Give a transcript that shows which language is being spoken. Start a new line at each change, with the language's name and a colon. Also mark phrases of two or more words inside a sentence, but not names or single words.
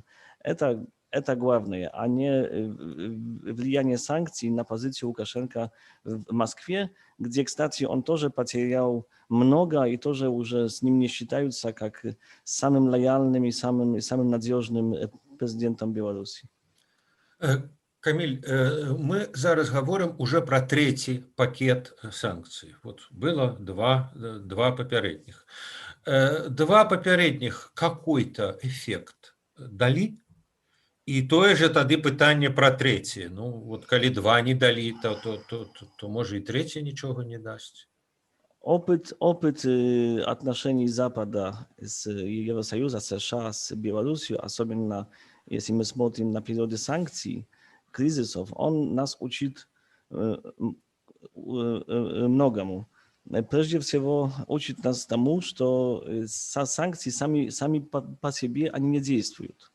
Russian: Это главное, а не влияние санкций на позицию Лукашенко в Москве, где, кстати, он тоже потерял много, и тоже уже с ним не считаются как самым лояльным и самым надежным президентом Беларуси. Камиль, мы зараз говорим уже про третий пакет санкций. Вот было два попередних. Два попередних какой-то эффект дали?
Belarusian: І тое же тады пытанне пра трэцяе. Ну вот калі 2 не далі, то можа і трэцяе нічога не дасць.
Russian: Опыт отношений Запада с Евросоюза, США, с Беларусью, особенно если мы смотрим на периоды санкций, кризисов, он нас учит многому. Прежде всего, учит нас тому, что санкции сами по себе они не действуют.